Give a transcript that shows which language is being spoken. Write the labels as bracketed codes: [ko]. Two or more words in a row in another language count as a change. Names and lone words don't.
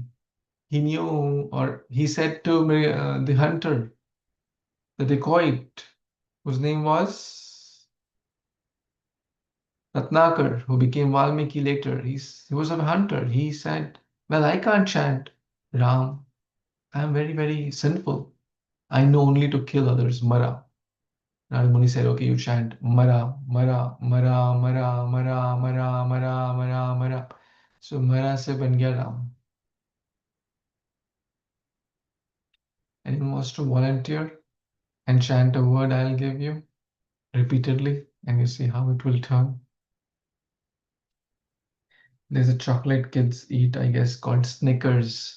[en] He knew, or he said to the hunter, the dacoit, whose name was Ratnakar, who became Valmiki later. He was a hunter. He said, "Well, I can't chant Ram. I'm very, very sinful. I know only to kill others, Mara." Narada Muni said, "Okay, you chant Mara, Mara, Mara, Mara, Mara, Mara, Mara, Mara, Mara." [hi] सो मारा से बन गया राम. [en] Anyone wants to volunteer and chant a word I'll give you repeatedly, and you see how it will turn? There's a chocolate kids eat, I guess, called Snickers.